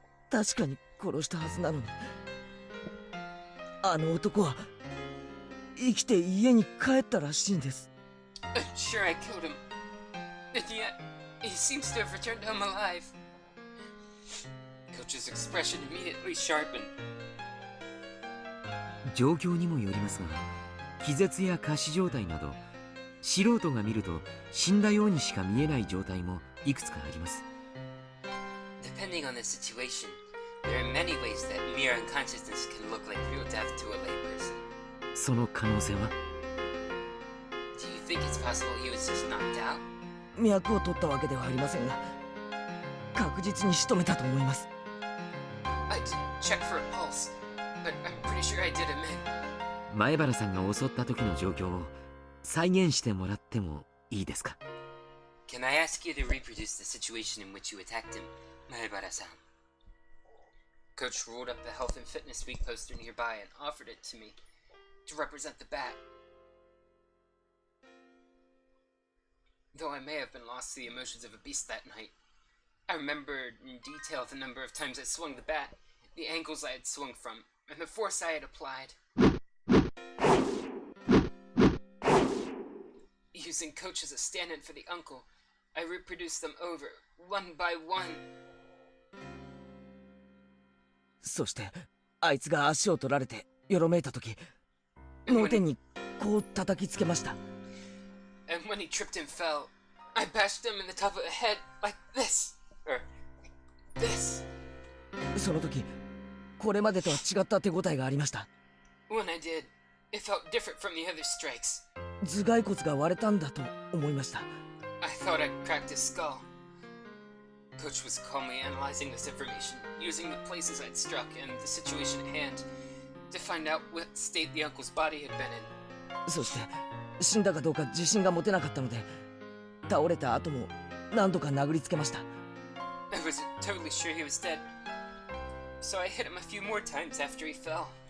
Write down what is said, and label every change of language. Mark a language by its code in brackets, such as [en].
[ja] 確かに殺したはずなのに、あの男は生きて家に帰ったらしいんです。 [en] I'm sure I killed him. And yet, he seems to have returned home alive. Coach's expression immediately sharpened. [ja] 状況にもよりますが、気絶や仮死状態など素人が見ると死んだようにしか見えない状態もいくつかあります。 [en] Depending on the situation, there are many ways that mere unconsciousness can look like real death to a layperson. [ja] その可能性は [en] Do you think it's possible he was just knocked out? [ja] 脈を取ったわけではありませんが、確実に仕留めたと思います。 [en] I didn't check for a pulse, but I'm pretty sure I did him in. [ja] 前原さんが襲った時の状況を再現してもらってもいいですか？ [en] Can I ask you to reproduce the situation in which you attacked him, Maebara-san? Coach rolled up the Health and Fitness Week poster nearby and offered it to me to represent the bat. Though I may have been lost to the emotions of a beast that night, I remembered in detail the number of times I swung the bat, the angles I had swung from, and the force I had applied. Using Coach as a stand-in for the uncle, I reproduced them over, one by one. [ja] そしてあいつが足を取られてよろめいた時、脳天にこう叩きつけました。 [en] And when he tripped and fell, I bashed him in the top of the head like this, or this. [ja] その時これまでとは違った手応えがありました。 [en] When I did, it felt different from the other strikes. [ja] 頭蓋骨が割れたんだと思いました。 [en] I thought I'd cracked his skull. Coach was calmly analyzing this information, using the places I'd struck and the situation at hand to find out what state the uncle's body had been in. [ja] そして死んだかどうか自信が持てなかったので、倒れた後も何度か殴りつけました。 [en] I wasn't totally sure he was dead, so I hit him a few more times after he fell.